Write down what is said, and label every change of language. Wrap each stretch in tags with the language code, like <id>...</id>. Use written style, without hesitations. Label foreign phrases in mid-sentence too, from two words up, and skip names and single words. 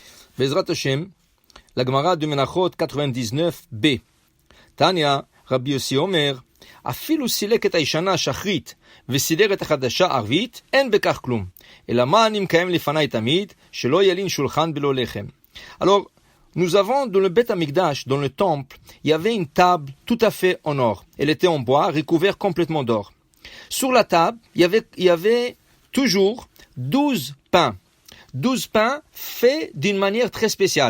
<he>בעזרת השם,</he> <fr>la Gemara de Menachot 99b.</fr> <he>תניא, רבי יוסי אומר, אפילו סילק את הישנה שחרית וסידר את החדשה ערבית, אין בכך כלום. אלא מה אני מקיים לפני תמיד, שלא ילין שולחן בלא לחם.</he> <fr>Alors, nous avons dans le Beth Amikdash, dans le temple, il y avait une table tout à fait en or. Elle était en bois, recouverte complètement d'or. Sur la table, il y avait toujours 12 pains. 12 pains faits d'une manière très spéciale.</fr>